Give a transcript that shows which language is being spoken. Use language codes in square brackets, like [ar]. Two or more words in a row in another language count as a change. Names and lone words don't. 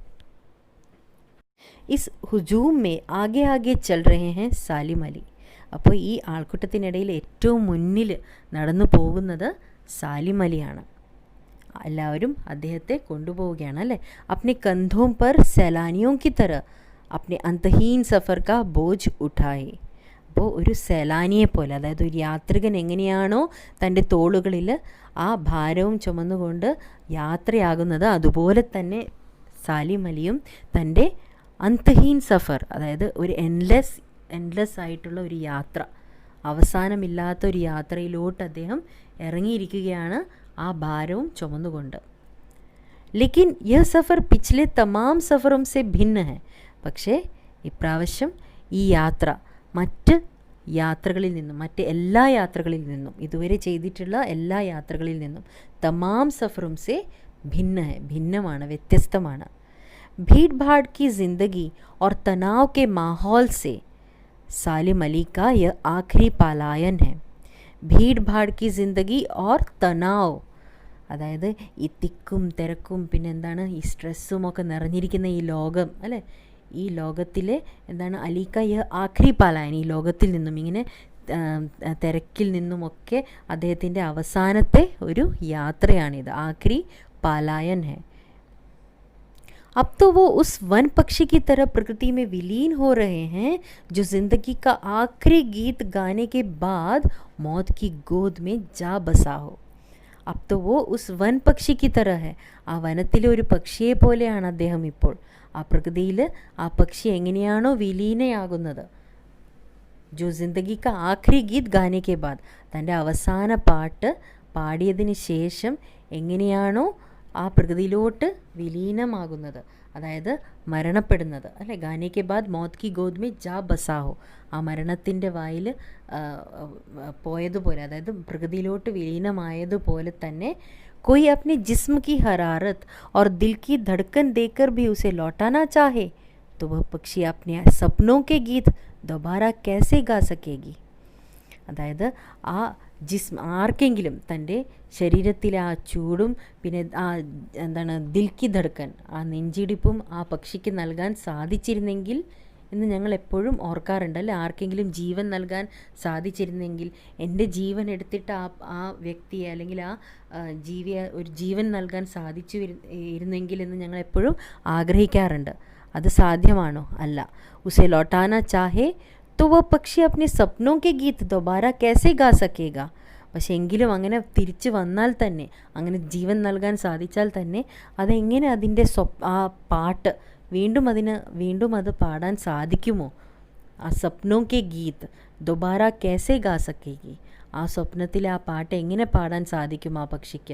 [hi] इस हुजूम में आगे आगे चल रहे हैं सालिम अली. [ml] അപ്പോൾ ഈ ആൾക്കൂട്ടത്തിനിടയിൽ ഏറ്റവും മുന്നിൽ നടന്നു പോകുന്നത് സാലിം അലിയാണ്. എല്ലാവരും അദ്ദേഹത്തെ കൊണ്ടുപോവുകയാണ് അല്ലേ. [hi] अपने कंधों पर सैलानियों की तरह अपने अंतहीन सफ़र का बोझ उठाए. [ml] അപ്പോൾ ഒരു സേലാനിയെ പോലെ, അതായത് ഒരു യാത്രികൻ എങ്ങനെയാണോ തൻ്റെ തോളുകളിൽ ആ ഭാരവും ചുമന്നുകൊണ്ട് യാത്രയാകുന്നത്, അതുപോലെ തന്നെ സാലിം അലിയും തൻ്റെ [hi] अंतहीन सफ़र, [ml] അതായത് ഒരു എൻലെസ് ആയിട്ടുള്ള ഒരു യാത്ര, അവസാനമില്ലാത്ത ഒരു യാത്രയിലോട്ട് അദ്ദേഹം ഇറങ്ങിയിരിക്കുകയാണ് ആ ഭാരവും ചുമന്നുകൊണ്ട്. [hi] लेकिन यह सफ़र പിछले तमाम सफ़रों से भिन्न है. [ml] പക്ഷേ ഇപ്രാവശ്യം ഈ യാത്ര മറ്റ് യാത്രകളിൽ നിന്നും, മറ്റ് എല്ലാ യാത്രകളിൽ നിന്നും, ഇതുവരെ ചെയ്തിട്ടുള്ള എല്ലാ യാത്രകളിൽ നിന്നും [hi] तमाम सफ़रों से भिन्न है, [ml] ഭിന്നമാണ്, വ്യത്യസ്തമാണ്. [hi] भीड़ भाड़ की ज़िंदगी और तनाव के माहौल से सालिम अली का यह आखिरी पलायन है. भीड़ भाड़ की ज़िंदगी और तनाव, [ml] അതായത് ഈ തിക്കും തിരക്കും പിന്നെ ഈ സ്ട്രെസ്സും ഒക്കെ നിറഞ്ഞിരിക്കുന്ന ഈ ലോകം അല്ലേ, ഈ ലോകത്തിലെ [hi] अली का यह आखिरी पलायन, [ml] ഈ ലോകത്തിൽ നിന്നും ഇങ്ങനെ തിരക്കിൽ നിന്നുമൊക്കെ അദ്ദേഹത്തിൻ്റെ അവസാനത്തെ ഒരു യാത്രയാണിത്. [hi] आखिरी पलायन है. अब तो वो उस वन पक्षी की तरह प्रकृति में विलीन हो रहे हैं जो जिंदगी का आखिरी गीत गाने के बाद मौत की गोद में जा बसा हो. अब तो वो उस वन पक्षी की तरह है. [ml] ആ വനത്തിലെ ഒരു പക്ഷിയെ പോലെയാണ് അദ്ദേഹം ഇപ്പോൾ. ആ പ്രകൃതിയിൽ ആ പക്ഷി എങ്ങനെയാണോ വിലീനയാകുന്നത്, [hi] जो ज़िंदगी का आखिरी गीत गाने के बाद, [ml] തൻ്റെ അവസാന പാട്ട് പാടിയതിന് ശേഷം എങ്ങനെയാണോ ആ പ്രകൃതിയിലോട്ട് വിലീനമാകുന്നത്, അതായത് മരണപ്പെടുന്നത് അല്ലേ. [hi] गाने के बाद मौत की गोद में जा बसा हो, [ml] ആ മരണത്തിൻ്റെ വായിൽ പോയതുപോലെ, അതായത് പ്രകൃതിയിലോട്ട് വിലീനമായതുപോലെ തന്നെ [hi] कोई अपने जिस्म की हरारत और दिल की धड़कन देकर भी उसे लौटाना चाहे तो वह पक्षी अपने सपनों के गीत दोबारा कैसे गा सकेगी. [ml] അതായത് ആ ആർക്കെങ്കിലും തൻ്റെ ശരീരത്തിലെ ആ ചൂടും പിന്നെ ആ എന്താണ് [hi] दिल की धड़कन, [ml] ആ നെഞ്ചിടിപ്പും ആ പക്ഷിക്ക് നൽകാൻ സാധിച്ചിരുന്നെങ്കിൽ എന്ന് ഞങ്ങൾ എപ്പോഴും ഓർക്കാറുണ്ട് അല്ലേ. ആർക്കെങ്കിലും ജീവൻ നൽകാൻ സാധിച്ചിരുന്നെങ്കിൽ, എൻ്റെ ജീവൻ എടുത്തിട്ട് ആ വ്യക്തിയെ അല്ലെങ്കിൽ ആ ജീവിയെ ഒരു ജീവൻ നൽകാൻ സാധിച്ചു ഇരുന്നെങ്കിൽ എന്ന് ഞങ്ങൾ എപ്പോഴും ആഗ്രഹിക്കാറുണ്ട്. അത് സാധ്യമാണോ? അല്ല. [hi] उसे लौटाना चाहे तो वह पक्षी अपने सपनों के गीत दोबारा कैसे गा सकेगा. [ml] പക്ഷെ എങ്കിലും അങ്ങനെ തിരിച്ചു വന്നാൽ തന്നെ, അങ്ങനെ ജീവൻ നൽകാൻ സാധിച്ചാൽ തന്നെ അതെങ്ങനെ അതിൻ്റെ ആ പാട്ട് വീണ്ടും അത് പാടാൻ സാധിക്കുമോ? ആ [hi] सपनों के गीत दोबारा कैसे गा सकेगी, [ml] ആ സ്വപ്നത്തിലെ ആ പാട്ട് എങ്ങനെ പാടാൻ സാധിക്കും ആ പക്ഷിക്ക്?